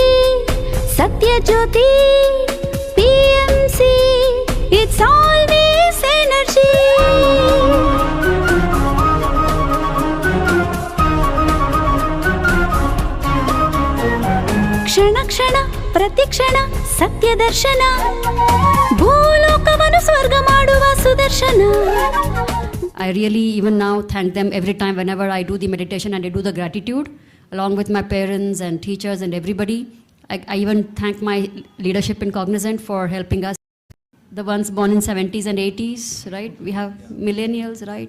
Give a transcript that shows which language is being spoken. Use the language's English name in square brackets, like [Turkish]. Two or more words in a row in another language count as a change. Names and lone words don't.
[Sanskrit] सत्यज्योति PMC [English] it's always energy [Sanskrit] क्षण क्षण प्रतिक्षण सत्यदर्शन [Kannada] ಭೂಲೋಕವನ್ನು ಸ್ವರ್ಗ ಮಾಡುವ ಸುದರ್ಶನ. [English] I really even now thank them every time whenever I do the meditation and I do the gratitude along with my parents and teachers and everybody. I even thank my leadership in Cognizant for helping us. The ones born in 70s and 80s, right? We have millennials, right?